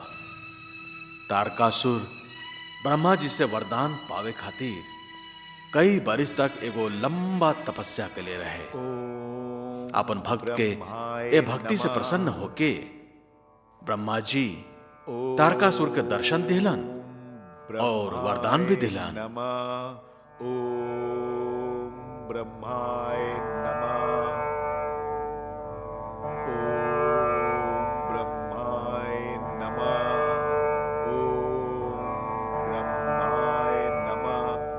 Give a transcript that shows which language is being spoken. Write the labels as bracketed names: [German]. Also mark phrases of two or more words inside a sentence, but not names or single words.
[Bhojpuri] तारकासुर ब्रह्मा जी से वरदान पावे खातिर कई बरिस तक एगो लंबा तपस्या के लिए रहे। अपन भक्त के ए भक्ति से प्रसन्न होके ब्रह्मा जी तारकासुर के दर्शन दिलन और वरदान भी दिलन। [Sanskrit] ओम ब्रह्माय नमः। ओम ब्रह्माय नमः। ओम ब्रह्माय नमः।